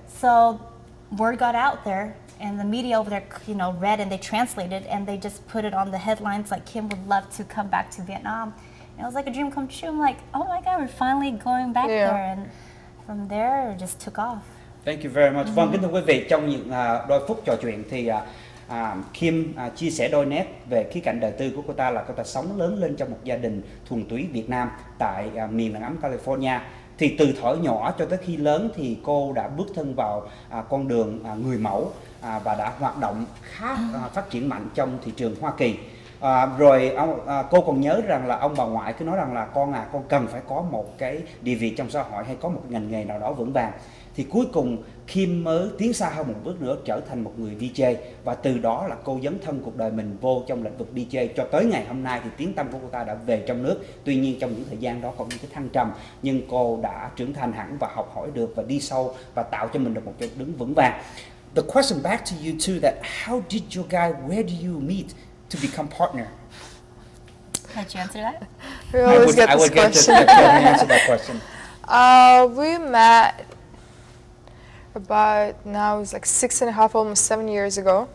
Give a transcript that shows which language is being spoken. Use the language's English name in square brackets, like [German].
[English] So word got out there, and the media over there, you know, read and they translated, and they just put it on the headlines like Kim would love to come back to Vietnam. And it was like a dream come true. I'm like, oh my God, we're finally going back there, and from there it just took off. Thank you very much. [Vietnamese] Vâng, kính thưa quý vị, trong những đôi phút trò chuyện thì Kim chia sẻ đôi nét về khía cạnh đời tư của cô ta là cô ta sống lớn lên trong một gia đình thuần túy Việt Nam tại miền nắng ấm California. Thì từ thuở nhỏ cho tới khi lớn thì cô đã bước thân vào con đường người mẫu và đã hoạt động khá phát triển mạnh trong thị trường Hoa Kỳ. Rồi cô còn nhớ rằng là ông bà ngoại cứ nói rằng là con cần phải có một cái địa vị trong xã hội hay có một ngành nghề nào đó vững vàng. Thì cuối cùng Kim mới tiến xa hơn một bước nữa, trở thành một người DJ, và từ đó là cô dấn thân cuộc đời mình vô trong lĩnh vực DJ cho tới ngày hôm nay thì tiếng tăm của cô ta đã về trong nước. Tuy nhiên trong những thời gian đó còn những cái thăng trầm, nhưng cô đã trưởng thành hẳn và học hỏi được và đi sâu và tạo cho mình được một chỗ đứng vững vàng. [English] The question back to you too, that how did your guy, where do you meet to become partner? Can you answer that? We always get this question. I would answer that question. We met about, now it's like 6.5, almost 7 years ago.